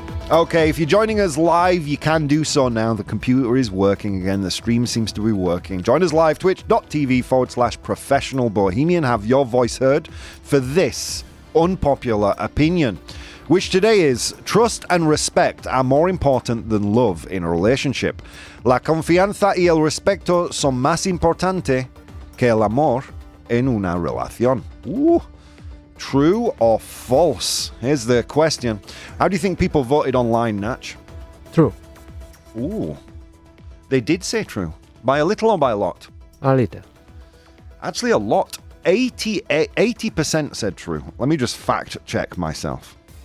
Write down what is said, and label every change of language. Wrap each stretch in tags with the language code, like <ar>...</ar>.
<en>Okay, if you're joining us live, you can do so now. The computer is working again. The stream seems to be working. Join us live, twitch.tv/professional bohemian. Have your voice heard for this unpopular opinion, which today is: trust and respect are more important than love in a relationship.</en> <es>La confianza y el respeto son más importante que el amor en una relación.</es> <en>True or false? Here's the question. How do you think people voted online, Nach? True. Ooh. They did say true. By a little or by a lot? A little. Actually, a lot. 80% said true. Let me just fact check myself.</en>